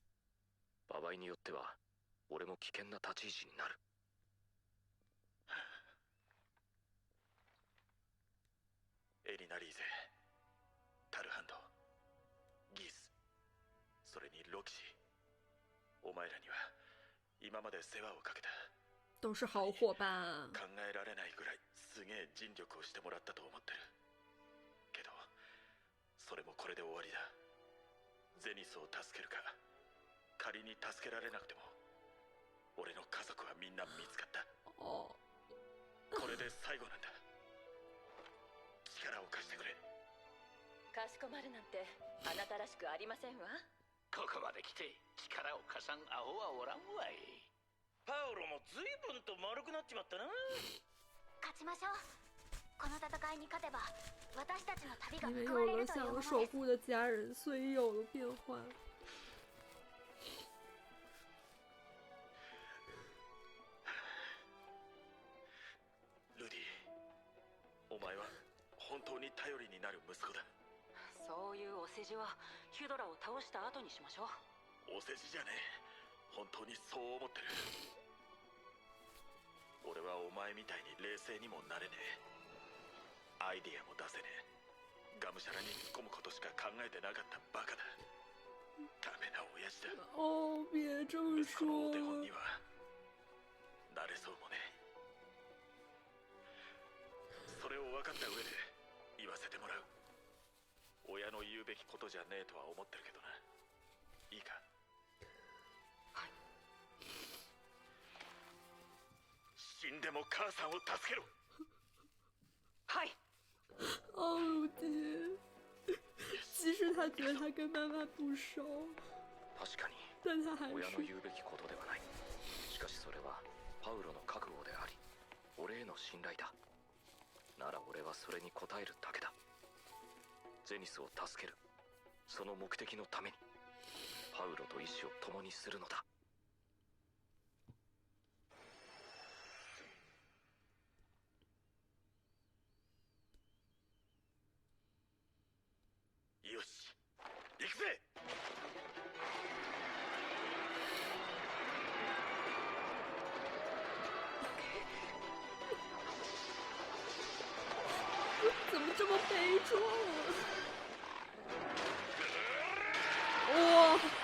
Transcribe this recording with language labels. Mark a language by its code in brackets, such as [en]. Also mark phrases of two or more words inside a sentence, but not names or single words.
[ja] 場合によっては俺も危険な立ち位置になる。エリナリーゼ、タルハンド、ギス、それにロキシー、お前らには今まで世話をかけた。 [zh] 都是好伙伴。 [ja] 考えられないぐらいすげえ尽力をしてもらったと思ってるけど、それもこれで終わりだ。ゼニスを助けるか、仮に助けられなくても俺の家族はみんな見つかった。 [zh] 哦。 [ja] これで最後なんだ。力を貸してくれ。かしこまるなんてあなたらしくありませんわ。ここまで来て力を貸さんアホはおらんわい。パウロも随分と丸くなっちまったな。勝ちましょう。この戦いに勝てば私たちの旅が [zh] 因为 [ja] 報われ [zh] 有了想 [ja] るというものです。 [zh] 守护的家人，所以有了变换。 [ja] ルディ、お前は本当に頼りになる息子だ。そういうお世辞はヒュドラを倒した後にしましょう。お世辞じゃねえ。本当にそう思ってる。俺はお前みたいに冷静にもなれねえ。アイディアも出せねえ。がむしゃらに突っ込むことしか考えてなかったバカだ。ダメな親父だ。 [zh] 哦，别这么 [ja] 息子のお手本 [zh] 说 [ja] に。はなれそうもねえ。それを分かった上で言わせてもらう。親の言うべきことじゃねえとは思ってるけどな。いいか。死んでも母さんを助けろ。はい。 [zh] 哦，如今，即使他觉得他跟妈妈不熟， [ja] 確かに [zh] 但他还 [ja] 親の [zh] 是 [ja] 言うべきことではない。しかしそれはパウロの覚悟であり、俺への信頼だ。なら俺はそれに応えるだけだ。ゼニスを助ける、その目的のためにパウロと意志を共にするのだ。よし、行くぜ。 [zh] 怎么这么悲壮啊？哇！